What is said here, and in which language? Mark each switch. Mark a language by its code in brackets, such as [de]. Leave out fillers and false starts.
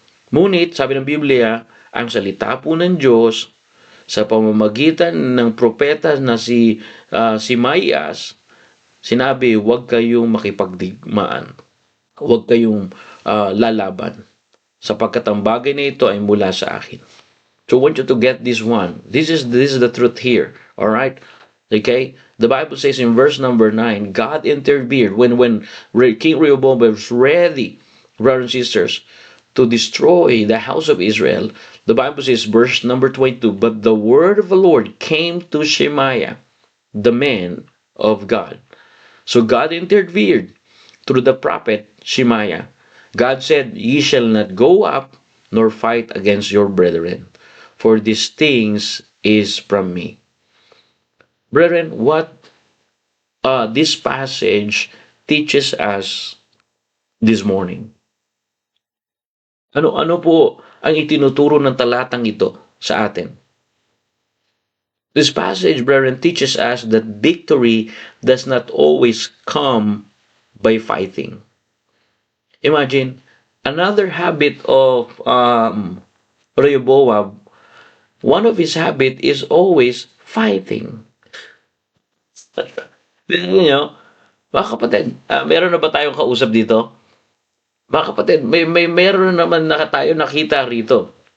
[tl] Ngunit, sabi ng Biblia, ang salita po ng Diyos sa pamamagitan ng propeta na si Mayas, sinabi, huwag kayong makipagdigmaan. Huwag kayong lalaban. Sapagkat ang bagay na ito ay mula sa akin. [en] So I want you to get this one. This is the truth here. All right? Okay? The Bible says in verse number 9, God intervened when King Rehoboam was ready, brothers and sisters, to destroy the house of Israel. The Bible says, verse number 22, but the word of the Lord came to Shemaiah, the man of God. So God intervened through the prophet Shemaiah. God said, ye shall not go up nor fight against your brethren, for these things is from me. Brethren, what this passage teaches us this morning? [tl] Ano po ang itinuturo ng talatang ito sa atin? [en] This passage, brethren, teaches us that victory does not always come by fighting. Imagine, another habit of Rehoboam, one of his habit is always fighting. [tl] Mga kapatid, meron na ba tayong kausap dito? Mga kapatid, meron naman na tayo nakita rito.